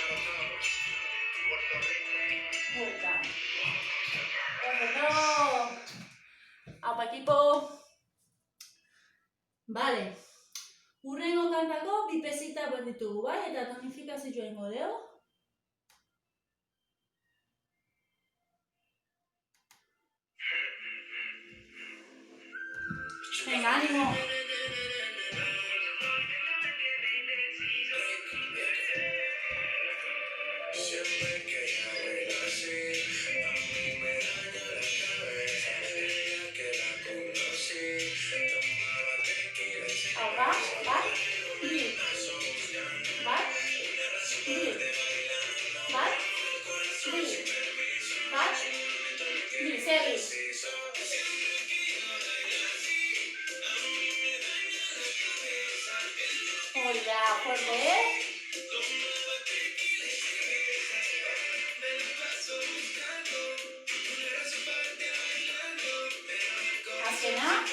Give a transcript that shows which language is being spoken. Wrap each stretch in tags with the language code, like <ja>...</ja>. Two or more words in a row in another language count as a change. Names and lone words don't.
<es>Vuelta. Bueno. Aupa equipo. Vale.</es> <eu>Urrengo kantako bi pesita bat ditugu, bai? Eta tonifikazioa ingo dugu.</eu> <es>Venga, ánimo. Siempre que ella baila así, a mí me daña la cabeza. Ella que la conocí, tomaba tequila y se</es> <eu>Aupa. Bat. Bi. Bat. Bi. Bat. Bi. Bat. Bi. Segi. Hori da, fuerte, Azkena.</eu>